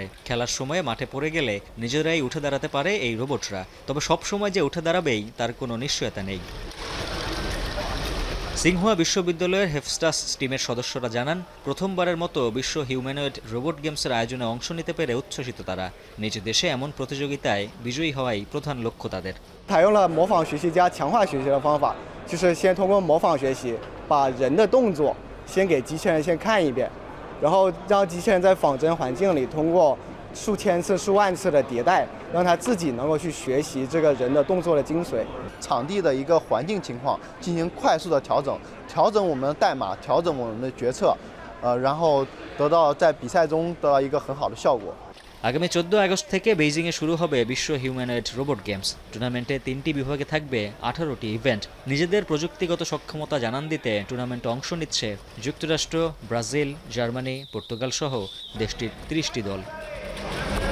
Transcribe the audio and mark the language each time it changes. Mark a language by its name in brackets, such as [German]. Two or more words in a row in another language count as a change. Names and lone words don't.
[Bangla] খেলার সময় মাঠে পড়ে গেলে নিজেরাই উঠে দাঁড়াতে পারে এই রোবটরা, তবে সব সময় যে উঠে দাঁড়াবেই তার কোনো নিশ্চয়তা নেই। সিংহুয়া বিশ্ববিদ্যালয়ের হেফস্টাস টিমের সদস্যরা জানান, প্রথমবারের মতো বিশ্ব হিউম্যানয়েড রোবট গেমসের আয়োজনে অংশ নিতে পেরে উচ্ছ্বসিত তারা। নিজ দেশে এমন প্রতিযোগিতায় বিজয়ী হওয়াই প্রধান লক্ষ্য তাদের। [Chinese] 采用了模仿学习加强化学习的方法，就是先通过模仿学习，把人的动作先给机器人先看一遍，然后让机器人在仿真环境里通过数千次、数万次的迭代，让它自己能够去学习这个人的动作的精髓。场地的一个环境情况进行快速的调整我们的代码，调整我们的决策，然后得到在比赛中得到一个很好的效果。 [Bangla] আগামী 14 আগস্ট থেকে বেইজিংয়ে শুরু হবে বিশ্ব হিউম্যানয়েড রোবট গেমস। টুর্নামেন্টে 3টি বিভাগে থাকবে 18টি ইভেন্ট। নিজেদের প্রযুক্তিগত সক্ষমতা জানান দিতে টুর্নামেন্টে অংশ নিচ্ছে যুক্তরাষ্ট্র, ব্রাজিল, জার্মানি, পর্তুগাল সহ দেশটির 30টি দল।